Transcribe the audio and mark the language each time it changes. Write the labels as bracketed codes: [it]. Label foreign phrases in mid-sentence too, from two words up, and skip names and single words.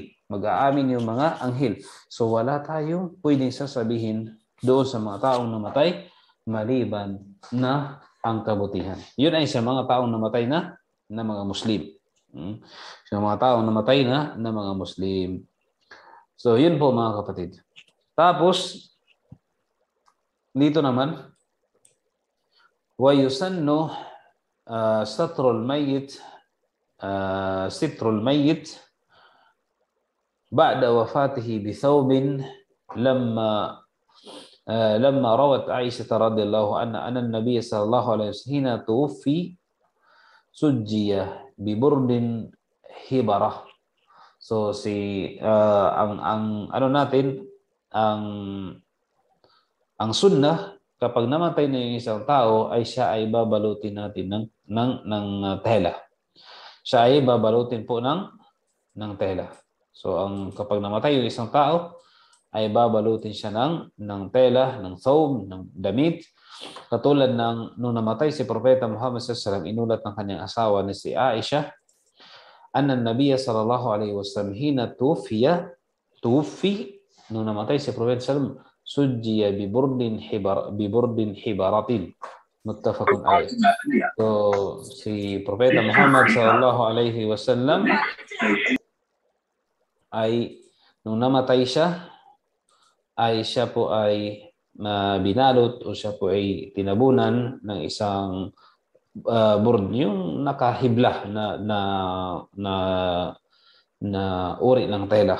[tl] Mag-aamin yung mga anghel. So wala tayong pwedeng sasabihin doon sa mga taong namatay maliban na ang kabutihan. Yun ay sa mga taong namatay na mga Muslim. Sa mga taong namatay na mga Muslim. So yun po mga kapatid. Tapos, dito naman, [ar] وَيُسَنُّ سَتْرُ الْمَيِّتِ بعد وفاته بثوب لما روت عائشة رضي الله عنها أن النبي صلى الله عليه وسلم حين توفي سجي ببرد حبرة. [tl] So ang sunnah kapag namatay na yung isang tao ay siya ay babalutin natin ng tela. Siya ay babalutin po ng tela. So kapag namatay yung isang tao ay babalutin siya ng tela, ng thawb, ng damit. Katulad ng nung namatay si Propeta Muhammad [ar] صلى الله عليه وسلم, [tl] inulat ng kanyang asawa na si Aisha, [ar] أن النبي صلى الله عليه وسلم حين توفي [tl] nung namatay si Propeta [ar] صلى الله عليه وسلم, سجي ببرد حبرة. متفق عليه. [tl] So si Propeta Muhammad [ar] صلى الله عليه وسلم [tl] ay nung namatay siya po ay binalot o siya po ay tinabunan ng isang burd, yung nakahibla na uri ng tela.